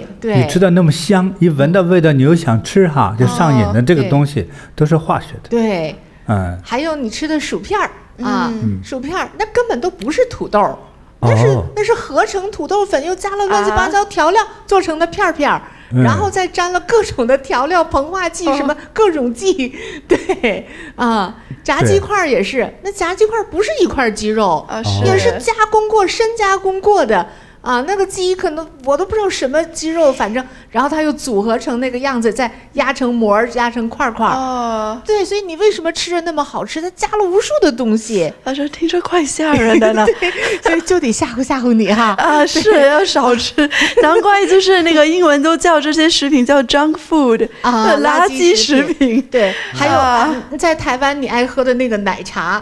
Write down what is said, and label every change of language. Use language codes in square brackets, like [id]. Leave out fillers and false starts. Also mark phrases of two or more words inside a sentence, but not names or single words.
[zh] 你吃的那麼香，一聞到味道你又想吃就上癮的這個東西都是化學的。對，還有你吃的薯片薯片那根本都不是土豆，那是合成土豆粉，又加了亂七八糟調料做成的片片。然後再沾了各種的調料、膨化劑，什麼各種劑，對炸雞塊也是，那炸雞塊不是一塊雞肉，也是加工過、深加工過的那個雞可能我都不知道什麼雞肉，反正然後它又組合成那個樣子，再壓成膜、壓成塊塊。對，所以你為什麼吃着那麼好吃？它加了無數的東西，這聽着怪嚇人的呢。對，所以就得嚇唬嚇唬你是要少吃，難怪就是那個英文都叫這些食品叫 [en] junk food [zh] 垃圾食品。對，還有在台灣你愛喝的那個奶茶。